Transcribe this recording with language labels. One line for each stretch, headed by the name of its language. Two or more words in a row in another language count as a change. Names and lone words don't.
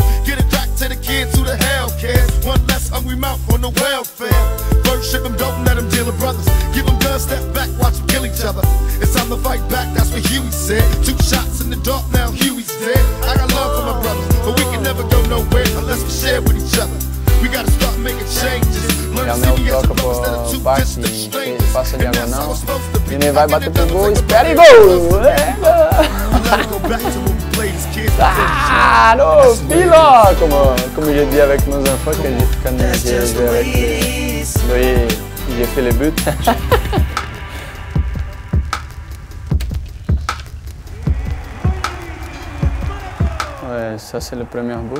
English: Get it back to the kids who the hell cares. One less hungry mouth on the welfare. First ship them, don't let them deal with brothers. Give them guns, step back, watch them kill each other. It's time to fight back, that's what Huey said. 2 shots in the dark, now Huey's dead. I got love for my brothers, but we can never go nowhere unless we share with each other. We gotta start making changes.
Portuguese: Realmente toca pro baixo e passa a diagonal. Vini vai bater pro gol, espera e gol! Ah, no, pilo!
French: Comme j'ai dit avec nos enfants quand j'ai joué avec lui, j'ai fait le but. Ouais, ça c'est le premier but.